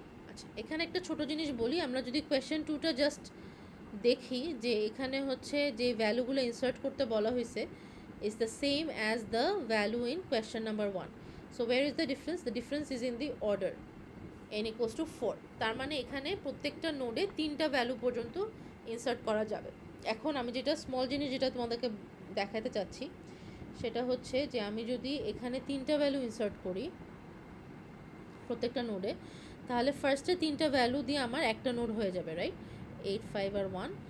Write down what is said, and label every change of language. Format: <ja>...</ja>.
<bn>আচ্ছা, এখানে একটা ছোট জিনিস বলি, আমরা যদি কোয়েশ্চেন 2টা জাস্ট দেখি, যে এখানে হচ্ছে যে ভ্যালুগুলো ইনসার্ট করতে বলা হয়েছে</bn> <en>is the same as the value in question number 1. So where is the difference? The difference is in the order, n equals to 4.</en> <bn>তার মানে এখানে প্রত্যেকটা নোডে 3টা ভ্যালু পর্যন্ত ইনসার্ট করা যাবে। এখন আমি যেটা স্মল জিনিস যেটা তোমাদেরকে দেখাতে চাচ্ছি সেটা হচ্ছে যে আমি যদি এখানে 3টা ভ্যালু ইনসার্ট করি প্রত্যেকটা নোডে, তাহলে ফার্স্টে 3টা ভ্যালু দিয়ে আমার একটা নোড হয়ে যাবে, রাইট? 8, 5 আর 1।</bn>